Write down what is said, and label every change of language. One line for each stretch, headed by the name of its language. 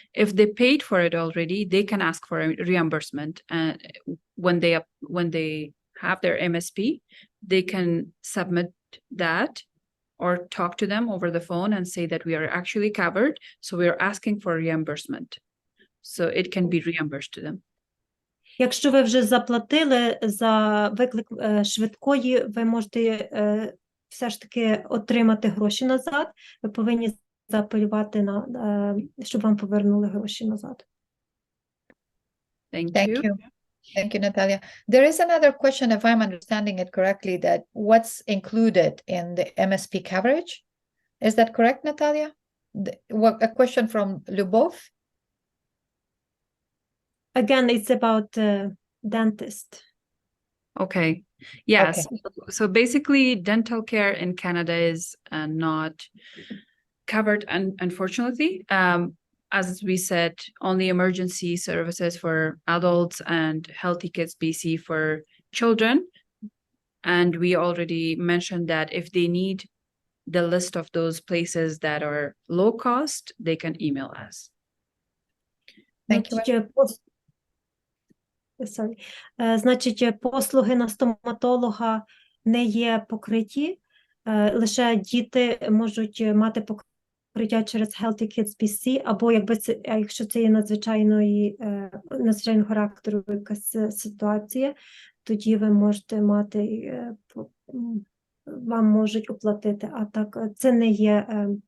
English: If they paid for it already, they can ask for a reimbursement. And when they have their MSP, they can submit that or talk to them over the phone and say that we are actually covered, so we are asking for reimbursement. So it can be reimbursed to them.
Ukrainian: Якщо ви вже заплатили за виклик швидкої, ви можете все ж таки отримати гроші назад. Ви повинні заапелювати, щоб вам повернули гроші назад.
English: Thank Thank you. you. Thank you, Natalia. There is another question, if I'm understanding it correctly, that what's included in the MSP coverage? Is that correct, Natalia? A question from Lyubov? Again, it's about dentist. Okay. Yes. So basically, dental care in Canada is not covered, unfortunately. As we said, only emergency services for adults and Healthy Kids BC for children. And we already mentioned that if they need the list of those places that are low cost, they can email us. Thank you.
Ukrainian: Значить, послуги на стоматолога не є покриті, лише діти можуть мати покриття через Healthy Kids BC, або якщо це є надзвичайного характеру якась ситуація, тоді ви можете мати, вам можуть оплатити, а так це не є,